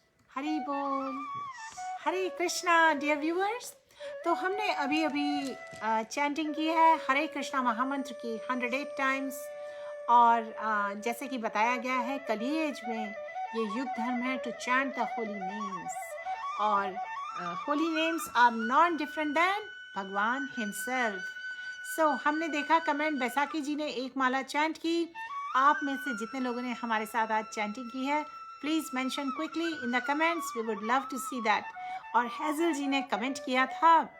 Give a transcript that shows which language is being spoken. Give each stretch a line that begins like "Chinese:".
Hindi: हरि बोल हरे Krishna dear viewers. तो हमने अभी अभी चैंटिंग की है हरे कृष्णा महामंत्र की 108 टाइम्स और जैसे कि बताया गया है कली एज में ये युग धर्म है
English: to chant the holy names
Hindi: और
English: holy names are not different than भगवान himself.
Hindi: So हमने देखा कमेंट बैसाखी जी ने एक माला चैंट की. आप में से जितने लोगों ने हमारे साथ आज चैंटिंग की है,
English: Please mention quickly in the comments. We would love to see that.
Hindi: और हैजल जी ने कमेंट किया था.